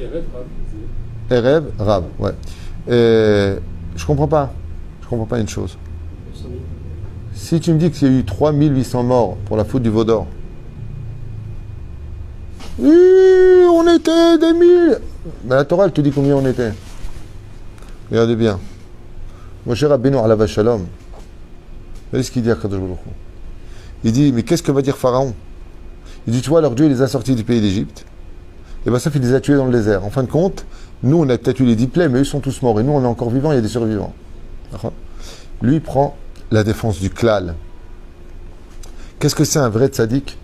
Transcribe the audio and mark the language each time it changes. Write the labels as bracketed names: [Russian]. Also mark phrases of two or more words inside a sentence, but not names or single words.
[Hebrew] ערב רב, [French] ouais. Je comprends pas. Je comprends pas une chose. Si tu me dis qu'il y a eu 3800 morts pour la faute du veau d'or, oui, on était des 1000. Mais la Torah, elle te dit combien on était. Regardez bien. [Hebrew] משה רבנו עליו השלום. [French] Voyez ce qu'il dit à Kadosh Baruch Hu. Il dit, mais qu'est-ce que va dire Pharaon? Il dit, tu vois, leur Dieu, il les a sortis du pays d'Égypte. Et bien, ça, il les a tués dans le désert. En fin de compte, nous, on a peut-être eu les 10 plaies, mais eux sont tous morts. Et nous, on est encore vivants, il y a des survivants. D'accord? Lui, il prend la défense du klal. Qu'est-ce que c'est un vrai tzaddik?